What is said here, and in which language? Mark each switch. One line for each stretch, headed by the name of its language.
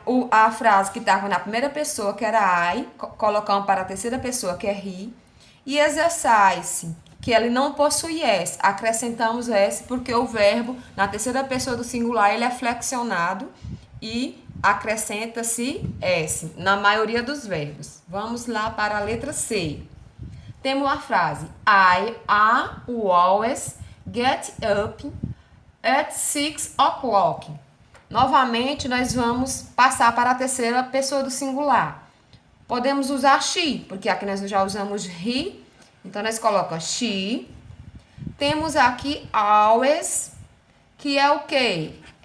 Portuguese: A frase que estava na primeira pessoa, que era I, colocamos para a terceira pessoa, que é he. E exercise, que ele não possui S. Acrescentamos S porque o verbo, na terceira pessoa do singular, ele é flexionado e acrescenta-se S na maioria dos verbos. Vamos lá para a letra C. Temos a frase
English: I always get up at 6 o'clock.
Portuguese: Novamente, nós vamos passar para a terceira pessoa do singular. Podemos usar she, porque aqui nós já usamos he. Então, nós colocamos she. Temos aqui always, que é o quê?